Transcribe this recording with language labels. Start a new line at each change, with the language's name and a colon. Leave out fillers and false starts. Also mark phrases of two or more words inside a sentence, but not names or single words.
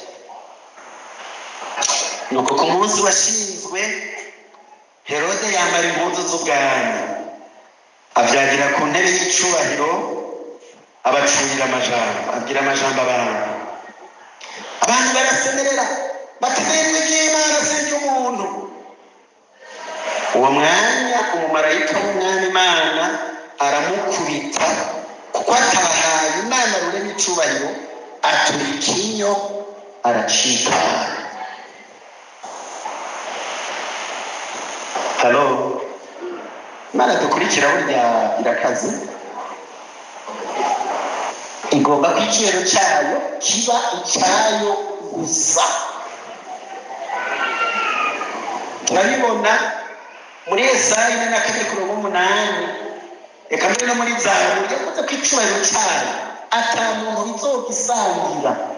Rundi: nuko ku munsi washinzwe, Herode yambara impuzu z'ubwami, abyagira ku ntebe y'icubahiro, abacurira amajambo, abwira amajambo abantu barasemerera bati n'ijwi ry'Imana si iry'umuntu. Uwo mwanya umumarayika w'umwami Imana aramukubita, kuko atabahaye Imana rurema icubahiro, atura ikinyo aracika. Halo, Imana dukurikira burya irakaze, igomba ko icyubahiro cyayo kiba icyayo gusa. Turabibona muri Yesaya 4:8, reka mbere no muri Zaburi yavuze ko icyubahiro cyayo ata muntu bizogisangira.